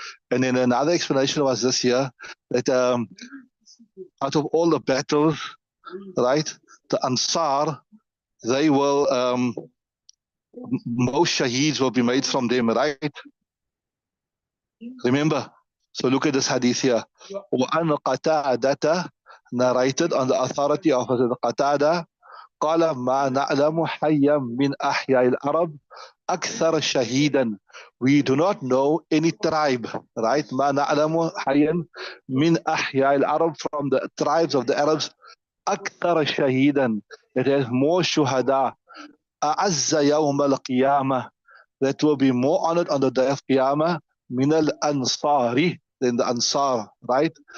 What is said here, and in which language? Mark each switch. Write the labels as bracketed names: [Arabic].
[English] And then another explanation was this here that out of all the battles, right, the Ansar, they will, most shaheeds will be made from them, right? Remember? So look at this hadith here. [Arabic] وَأَنْ قَتَادَةَ [English] narrated on the authority of Qatada [Arabic] قال ما نعلم حيا من أحياء العرب أكثر شهيدا. [English] We do not know any tribe, right? [Arabic] ما نعلم حيا من أحياء العرب, [English] from the tribes of the Arabs, [Arabic] أكثر شهيدا, [English] that has more shuhada, [Arabic] أعز يوم القيامة, [English] that will be more honored on the day of Qiyamah, [Arabic] من الأنصار, [English] than the Ansar, right?